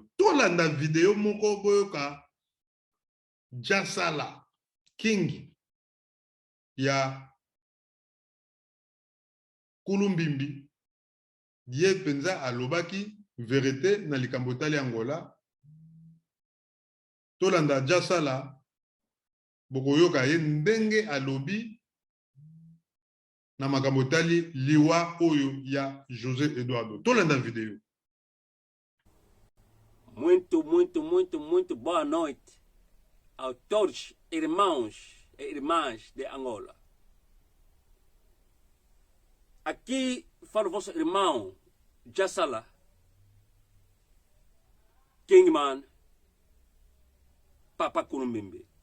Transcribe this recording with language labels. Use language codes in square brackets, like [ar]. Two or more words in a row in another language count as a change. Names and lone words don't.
[ln] Tolanda video moko boyoka Jasala King ya Kulumbimbi, ye penza alobaki vérité na likambo tali Angola. Tolanda Jasala bokoyoka ye ndenge alobi na makambo tali liwa oyo ya José Eduardo. Tolanda video. [pt] Muito boa noite a todos irmãos e irmãs de Angola. Aqui fala o vosso irmão Jasala Kingman, Papa Kurumbimbi.